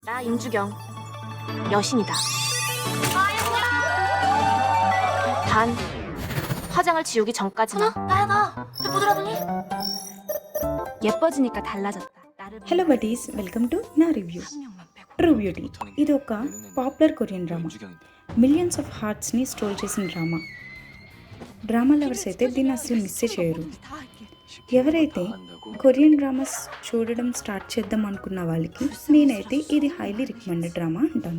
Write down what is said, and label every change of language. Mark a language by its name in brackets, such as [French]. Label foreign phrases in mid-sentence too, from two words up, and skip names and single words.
[Korean] 나 임주경 여신이다. 단 화장을 지우기 전까지만. 나야 부드러우니? 예뻐지니까 달라졌다. 나를 [English] hello buddies welcome to నా రివ్యూ. [Telugu] ట్రూ బ్యూటీ ఇది ఒక [English] popular Korean drama. millions of heartsని [Telugu] స్టోల్ చేసిన [English] drama lovers [Telugu] అయితే దీన్ని అసలు మిస్ చేయరు. ఎవరైతే [English] Korean dramas [Telugu] చూడడం స్టార్ట్ చేద్దాం అనుకున్న వాళ్ళకి నేనైతే ఇది [English] highly recommended drama [Telugu] అంటాను.